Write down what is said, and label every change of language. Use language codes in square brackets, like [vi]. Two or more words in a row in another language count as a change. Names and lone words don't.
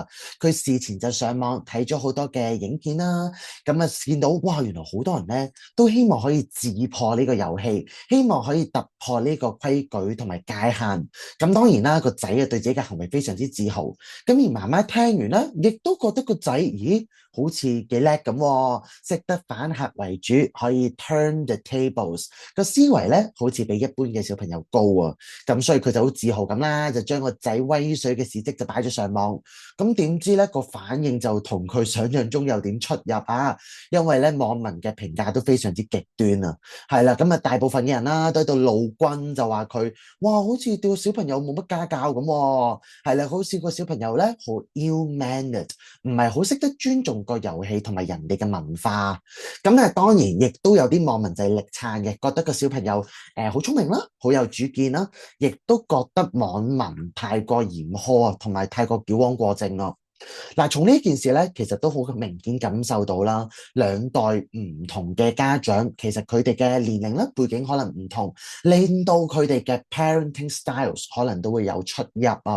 [yue] 佢事前就上網睇咗好多嘅影片啦，咁見到哇，原來好多人咧都希望可以自破呢個遊戲，希望可以突破呢個規矩同埋界限。咁當然啦，個仔對自己嘅行為非常之自豪。咁而媽媽聽完咧，亦都覺得個仔，咦，好似幾叻咁，識得反客為主，可以 [en] turn the tables， [yue] 個思維咧好似比一般嘅小朋友高啊。咁所以佢就好自豪咁啦，就將個仔威水嘅事蹟就擺咗上網。咁點知咧個反應就同佢想象中有點出入啊，因為咧網民嘅評價都非常之極端啊。係啦，咁大部分嘅人啦都喺度怒轟，就話佢哇，好似對個小朋友冇乜家教咁喎。係啦，好似個小朋友咧好 ill-mannered，唔係好識得尊重個遊戲同埋人哋嘅文化。咁當然亦都有啲網民就係力撐嘅，覺得個小朋友好聰明啦，好有主見啦，亦都覺得網民太過嚴苛啊，同埋太過矯枉過正咯。從呢件事咧，其實都好明顯感受到啦，兩代唔同嘅家長，其實佢哋嘅年齡咧背景可能唔同，令到佢哋嘅 [en] parenting styles [yue] 可能都會有出入啊。